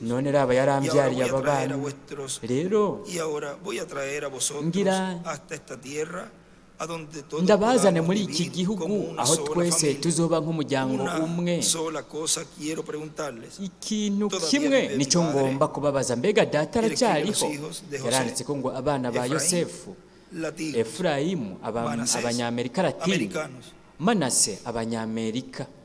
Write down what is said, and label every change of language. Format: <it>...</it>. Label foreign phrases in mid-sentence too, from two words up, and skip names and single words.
<rn>none raba</rn> <es>Y ahora</es> <rn>yarambyariye</rn> <es>voy a</es> <rn>aba</rn> <es>traer a</es> <rn>bana</rn> <es>vuestros</es> <rn>rero</rn> <es>y ahora voy a traer a vosotros</es> <rn>Ngira</rn> <es>hasta esta tierra</es> <rn>ndabazane muri iki gihugu aho twese tuzoba nk'umuryango umwe. Ikintu kimwe nicyo ngomba kubabaza, mbega data aracyariho? Yaranditse ko ngo abana ba Yosefu, Efurayimu abanyamerika Latini, Manase abanyamerika.</rn>